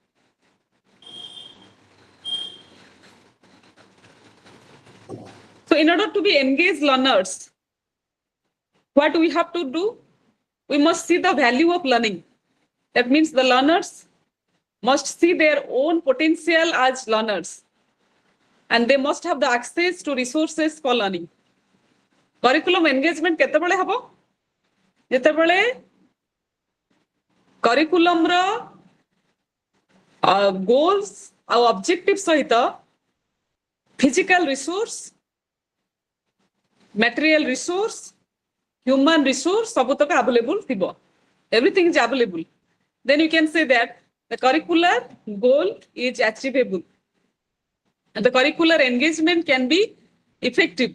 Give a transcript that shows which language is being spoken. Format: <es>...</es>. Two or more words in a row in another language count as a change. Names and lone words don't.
<en>So in order to be engaged learners, what we have to do? We must see the value of learning. That means the learners must see their own potential as learners, and they must have the access to resources for learning. Curriculum engagement</en> <or>କେତେବେଳେ ହେବ? ଯେତେବେଳେ curriculum ର goals ଆଉ objectives ସହିତ</or> <en>physical resource, material resource, human resource</en> <or>ସବୁତକ available ଥିବ.</or> <en>Everything is available. Then you can say that the curricular goal is achievable and the curricular engagement can be effective.</en>